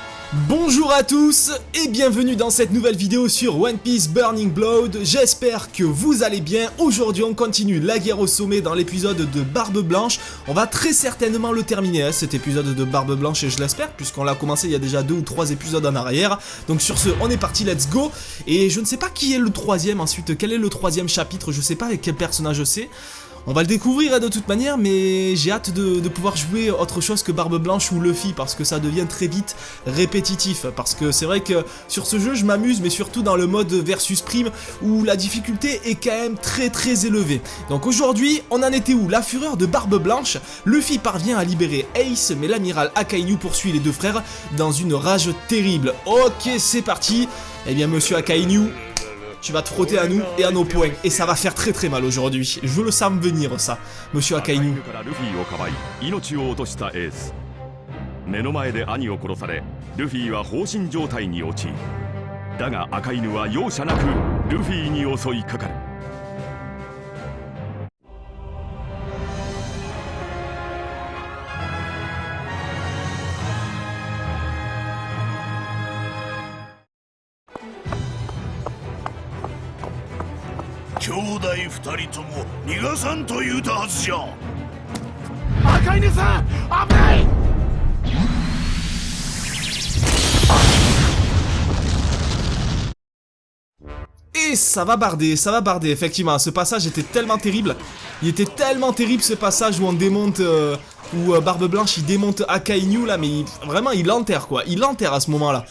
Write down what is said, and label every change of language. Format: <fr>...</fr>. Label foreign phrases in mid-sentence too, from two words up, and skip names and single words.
<fr>Bonjour à tous et bienvenue dans cette nouvelle vidéo sur One Piece Burning Blood. J'espère que vous allez bien. Aujourd'hui on continue la guerre au sommet dans l'épisode de Barbe Blanche. On va très certainement le terminer cet épisode de Barbe Blanche, et je l'espère, puisqu'on l'a commencé il y a déjà 2 ou 3 épisodes en arrière. Donc sur ce, on est parti,</fr> <en>let's go.</en> <fr>Et je ne sais pas qui est le troisième ensuite, quel est le troisième chapitre, je sais pas avec quel personnage c'est. On va le découvrir de toute manière, mais j'ai hâte de pouvoir jouer autre chose que Barbe Blanche ou Luffy, parce que ça devient très vite répétitif. Parce que c'est vrai que sur ce jeu je m'amuse, mais surtout dans le mode versus prime, où la difficulté est quand même très élevée. Donc aujourd'hui, on en était où? La fureur de Barbe Blanche, Luffy parvient à libérer Ace, mais l'amiral Akainu poursuit les deux frères dans une rage terrible. Ok, c'est parti. Eh bien monsieur Akainu, tu vas te frotter à nous et à nos poings, et ça va faire très mal aujourd'hui. Je le sens venir ça, monsieur Akainu.</fr> <ja>目の前で兄を殺され、ルフィは放心状態に陥る。だが赤犬は容赦なくルフィに襲いかかる。兄弟二人とも逃がさんと言うたはずじゃ。赤犬さん、危ない。</ja> <fr>Et ça va barder, effectivement, ce passage était tellement terrible. Il était tellement terrible ce passage où on démonte, où Barbe Blanche il démonte Akainu là, mais vraiment il l'enterre quoi, il l'enterre à ce moment là.</fr>